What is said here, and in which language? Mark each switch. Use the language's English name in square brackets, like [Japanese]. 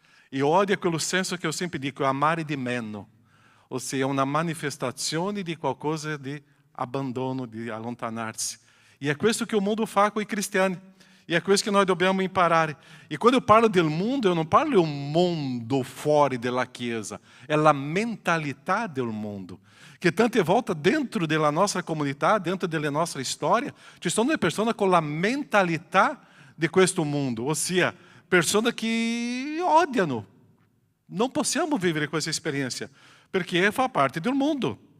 [Italian] E odio è quello senso che io sempre dico, amare di meno. Ossia, è una manifestazione di qualcosa di abbandono, di allontanarsi. E è questo che il mondo fa con i cristiani. E è questo che noi dobbiamo imparare. E quando eu parlo del mondo, [Portuguese] eu não [Italian] parlo [Portuguese] do mundo [Italian] fuori della Chiesa. [Portuguese] É a mentalidade do mundo. [Italian] Que tante volte dentro della nostra comunità, dentro della nostra storia, ci sono le persone con la mentalità di questo mondo. Ossia, persone che odiano. Non possiamo vivere questa esperienza, perché fa parte del mondo.